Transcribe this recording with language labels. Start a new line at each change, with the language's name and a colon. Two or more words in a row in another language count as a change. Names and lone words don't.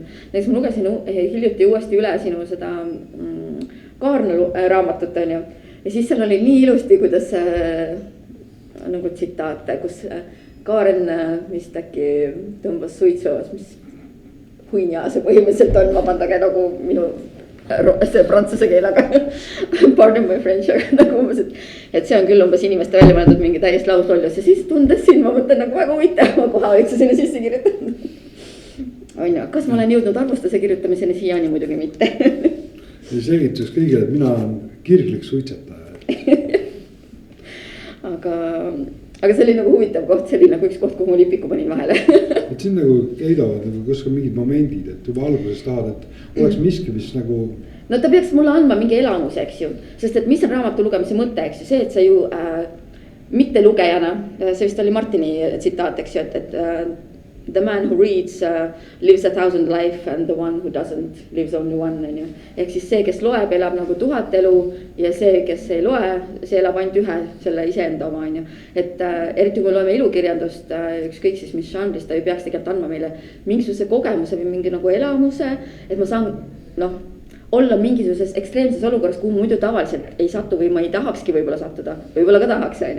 Estonian: näiteks ma lugesin hiljuti uuesti üle sinu seda Kaarna raamatut, on ju. ja siis seal oli nii ilusti, kuidas nagu tsitaate, kus Kaaren vist äkki tõmbas suitsu, mis huinja see põhimõtteliselt on, vabandage nagu minu see prantsuse keelega
English: pardon my french,
Estonian: aga nagu umbes, et see on küll umbes inimeste välja mõeldud mingi täiesti lauslollus ja siis tundes siin ma mõtlen nagu väga huvitav, ma kohe oleksin sinna sisse kirjutanud. on ju, kas ma olen jõudnud arvustuse kirjutamiseni, siiani muidugi mitte. ja selgitus kõigile, et mina olen kirglik suitsetaja. aga see oli nagu huvitav koht, see oli nagu üks koht, kuhu ma lipiku panin vahele. et siin nagu käidavad nagu kuskil mingid momendid, et juba alguses tahad, et oleks miski, mis nagu. no ta peaks mulle andma mingi elamuse, eks ju, sest et mis on raamatu lugemise mõte, eks ju, see, et sa ju mitte lugejana, see vist oli Martini tsitaat, eks ju, et
English: the man who reads lives 1,000 life and the one who doesn't lives only one,
Estonian: on ju. ehk siis see, kes loeb, elab nagu 1000 elu ja see, kes ei loe, see elab ainult ühe selle iseenda oma, on ju. et eriti kui me loeme ilukirjandust, ükskõik siis mis žanris, ta ju peaks tegelikult andma meile mingisuguse kogemuse või mingi nagu elamuse, et ma saan noh olla mingisuguses ekstreemses olukorras, kuhu muidu tavaliselt ei satu või ma ei tahakski võib-olla sattuda, võib-olla ka tahaks, on ju.